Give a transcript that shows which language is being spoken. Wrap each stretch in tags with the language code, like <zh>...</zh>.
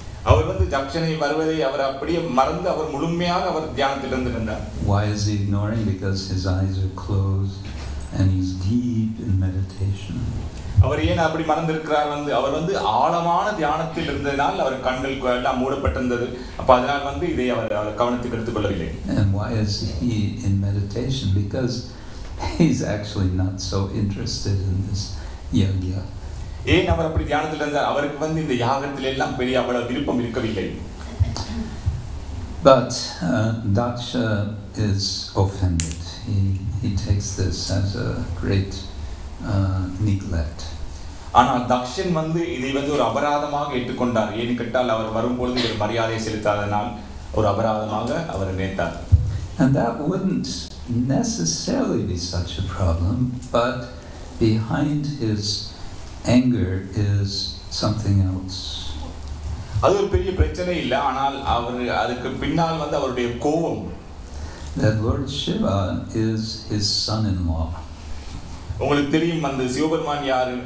<ta>அவர் வந்து தக்ஷனை வருவதை அவர் அப்படியே மறந்து அவர் முழுமையாக அவர் தியானத்தில் இருந்தார்.</ta> <en>Why is he ignoring? Because his eyes are closed and he's deep in meditation.</en> <ta>அவர் ஏன் அப்படி மறந்திருக்கிறார்? வந்து அவர் வந்து ஆழமான தியானத்தில் இருந்ததனால் அவர் கண்கள் எல்லாம் மூடப்பட்டிருந்தது. அப்ப அதனால் வந்து இதை அவர் கவனத்துக்கு எடுத்துக்கொள்ளவில்லை.</ta> <en>And why is he in meditation? Because he's actually not so interested in this yagya.</en> <ta>ஏன் அவர் அப்படி தியானத்தில் இருந்தார்? அவருக்கு வந்து இந்த யாகத்தில் எல்லாம் பெரிய அவ்வளவு விருப்பம் இருக்கவில்லை.</ta> <en>But Daksha is offended. He takes this as a great neglect.</en> <ta>ஆனால் தக்ஷன் வந்து இதை வந்து ஒரு அபராதமாக ஏற்றுக்கொண்டார். ஏன்னு கேட்டால் அவர் வரும்பொழுது ஒரு மரியாதை செலுத்தாதனால் ஒரு அபராதமாக அவர் நினைத்தார்.</ta> <en>And that wouldn't necessarily be such a problem, but behind his anger is something else.</en> <ta>அது ஒரு பெரிய பிரச்சனை இல்லை, ஆனால் அவர் அதுக்கு பின்னால் வந்து அவருடைய கோபம்.</ta> <en>That Lord Shiva is his son-in-law.</en> <ta>உங்களுக்கு தெரியும் அந்த சிவபெருமான் யாரு?</ta>